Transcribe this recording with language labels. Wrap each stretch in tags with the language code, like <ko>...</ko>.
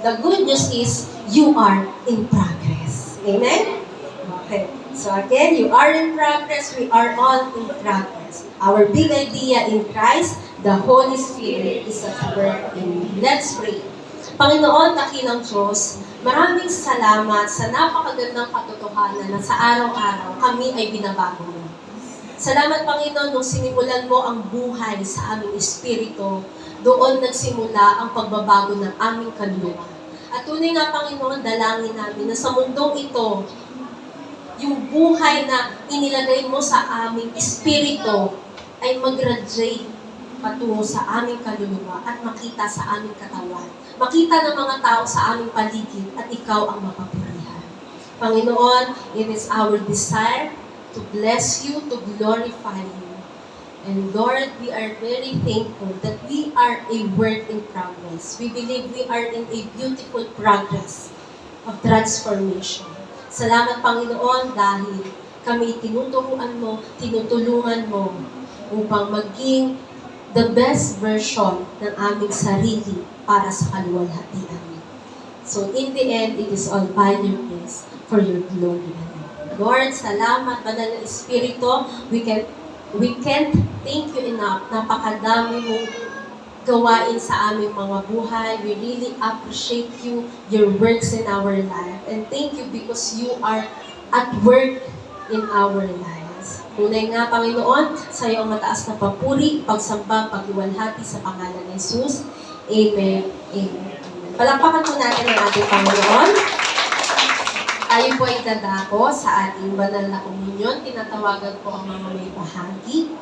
<en>The good news is, you are in progress. Amen? Okay. So again, you are in progress, we are all in progress. Our big idea in Christ, the Holy Spirit is at work in me. Let's pray.</en> <tl>Panginoon, dakilang Diyos, maraming salamat sa napakagandang katotohanan na sa araw-araw kami ay binabago mo. Salamat, Panginoon, nung sinimulan mo ang buhay sa aming espiritu, doon nagsimula ang pagbabago ng aming kaluluwa. At tunay nga, Panginoon, dalangin namin na sa mundong ito, yung buhay na inilagay mo sa aming espiritu ay mag-radiate patungo sa aming kaluluwa at makita sa aming katawan. Makita ng mga tao sa aming paligid at ikaw ang mapapurihan.</tl> <en>Panginoon, it is our desire to bless you, to glorify you. And Lord, we are very thankful that we are a work in progress. We believe we are in a beautiful progress of transformation.</en> <tl>Salamat, Panginoon, dahil kami tinuturuan mo, tinutulungan mo upang maging</tl> <en>the best version</en> <tl>ng aming sarili para sa kaluwalhatian.</tl> <en>So in the end, it is all by your grace for your glory. Lord,</en> <tl>salamat, Banal na Espiritu.</tl> <en>We can't thank you enough.</en> <tl>Napakadami mong gawain sa aming mga buhay.</tl> <en>We really appreciate you, your works in our life. And thank you because you are at work in our lives.</en> <tl>Tunay nga, Panginoon, sa iyo ang mataas na papuri, pagsamba, pagluwalhati sa pangalan ni Jesus. Amen. Amen. Palakpakan po natin ang ating Panginoon. Tayo po ay dadako sa ating banal na komunyon. Tinatawagan po ang mga may bahagi.</tl>